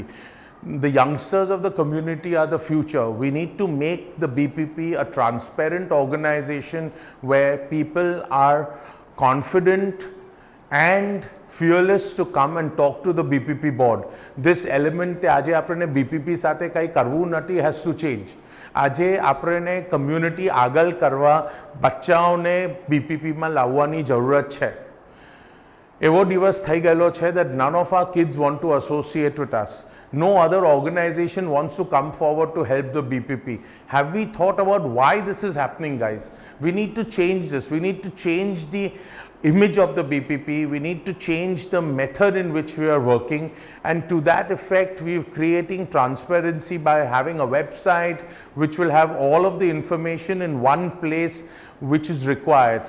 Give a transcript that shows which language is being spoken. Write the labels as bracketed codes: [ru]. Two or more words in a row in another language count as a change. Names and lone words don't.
[en] The youngsters of the community are the future. We need to make the BPP a transparent organization where people are confident and fearless to come and talk to the BPP board. This element [gu] આજે આપણે BPP સાથે કંઈ કરવું નથી [en] has to change. [gu] આજે આપણે કમ્યુનિટી આગળ કરવા બચ્ચાઓને BPPમાં લાવવાની જરૂરત છે. એવો દિવસ થઈ ગયેલો છે [en] that none of our kids want to associate with us. No other organization wants to come forward to help the BPP. Have we thought about why this is happening, guys? We need to change this. We need to change the image of the BPP. We need to change the method in which we are working, and to that effect we are creating transparency by having a website which will have all of the information in one place which is required.